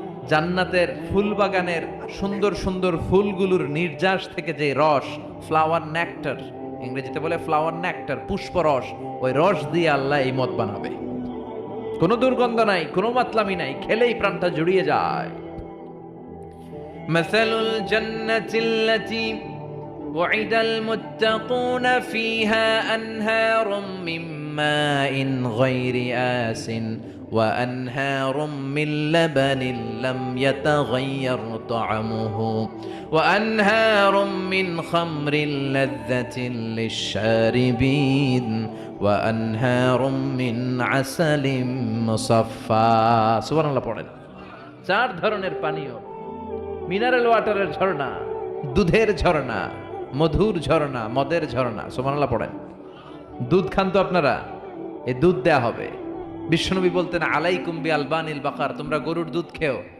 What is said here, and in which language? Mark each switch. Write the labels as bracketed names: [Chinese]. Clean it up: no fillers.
[Bangla] জান্নাতের ফুল বাগানের সুন্দর সুন্দর ফুলগুলোর নির্যাস থেকে যে রস, ফ্লাওয়ার নেক্টার, ইংরেজিতে বলে ফ্লাওয়ার নেক্টার, পুষ্পরস, ওই রস দিয়ে আল্লাহ এই মদ বানাবে। কোনো দুর্গন্ধ নাই, কোনো মাতলামি নাই, খেলেই প্রাণটা জুড়িয়ে যায়। [Arabic] মাসালুল জান্নাতিল্লাতী وعد المتقون فيها أنهار من ماء غير آس وأنهار من لبن لم يتغير طعمه وأنهار من خمر لذة للشاربين وأنهار من عسل مصفى سبحان الله পড়েন। [Bangla] 4 ধরনের পানীয়, মিনারেল ওয়াটারের ঝর্ণা, দুধের ঝর্ণা, মধুর ঝর্ণা, মদের ঝর্ণা। সুবহানাল্লাহ পড়েন। দুধ খান তো আপনারা, এই দুধ দেয়া হবে। বিশ্বনবী বলতেন, [Arabic] আলাইকুম বি আলবানিল বাকার, [Bangla] তোমরা গরুর দুধ খেও।